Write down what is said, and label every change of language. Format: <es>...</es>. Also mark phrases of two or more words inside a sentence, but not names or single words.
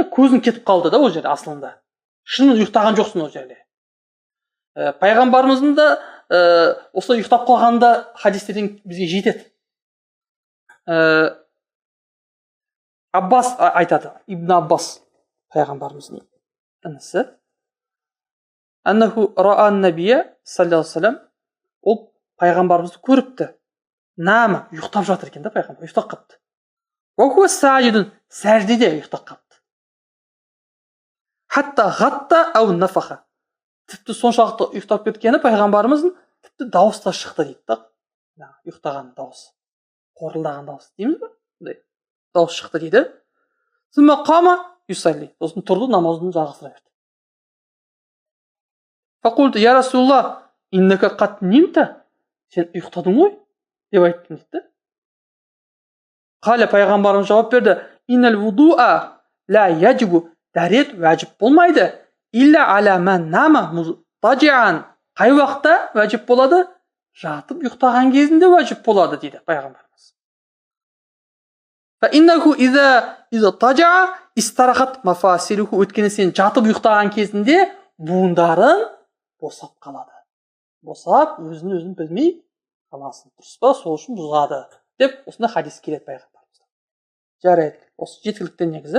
<kk>Көзің кетіп қалды да ол жерде асылында. Шынымен ұйықтаған жоқсың ол жерде. Пайғамбарымыздың да осылай ұйықтап қалғанда хадистерден бізге жетеді. Аббас айтады, Ибн Аббас, пайғамбарымыздың інісі,</kk> <ar>أنه رأى النبي صلى الله عليه وسلم,</ar> <kk>ол пайғамбарымызды көріпті. Нама, ұйықтап жатыр екен да, пайғамбар ұйықтап қапты.</kk> <ar>وهو ساجد,</ar> <kk>сәждеде ұйықтап қапты.</kk> <ar>حتى غط أو نفخ,</ar> <kk>тіпті соншалықты ұйықтап кеткені пайғамбарымыздың тіпті дауыста шықты дейді да, ұйықтаған дауыс, қорылдаған дауыс дейміз бе? Дауыс шықты дейді.</kk> <ar>ثم قام يصلي,</ar> <kk>сосын тұрды, намазын жалғастыра берді.</kk> <ar>فقلت يا رسول الله إنك قد نمت",</ar> <kk>сен ұйықтадың ғой деп айттым дейді. Қала, пайғамбарымыз жауап берді:</kk> <ar>"إن الوضوء لا يجب",</ar> <kk>дәрет уәжіп болмайды,</kk> <ar>إلا على من نام مضطجعا,</ar> <kk>қай уақытта уәжіп болады? Жатып ұйықтаған кезінде уәжіп болады дейді пайғамбарымыз.</kk> <ar>فإنه إذا اضطجع استرخت مفاصله,</ar> <kk>өткені сен жатып ұйықтаған кезінде буындарың босап қалады. Босап, өзін білмей қаласың. Дұрыс па? Сол үшін бұзады деп осында хадис келеді пайғамбарымызда. Жарайды, осы жеткілікті негізі.</kk>